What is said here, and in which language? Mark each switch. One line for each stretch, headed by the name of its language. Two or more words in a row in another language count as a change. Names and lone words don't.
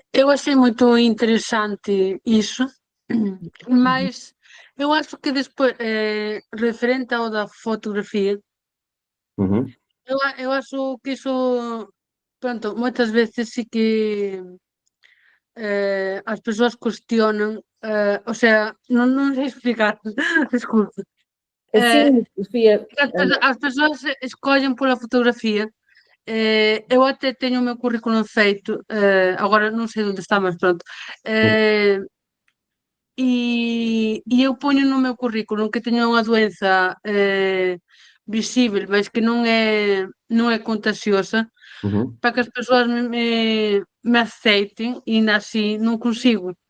Portuguese: Eu achei muito interessante isso, mas eu acho que depois, referente ao da fotografia, Uhum. eu acho que isso, pronto, muitas vezes sí que as pessoas cuestionam,
Spanish: ou sea,
Galician: non sei explicar,
Portuguese: desculpe. Sim, Sofia.
Galician: As persoas escollen pola fotografía. Eu até teño o meu currículum feito, agora non sei onde está, mas pronto. E eu poño no meu currículum que teño unha doenza visível, mas que non é contagiosa, para que as persoas me aceiten, e ainda así non consigo.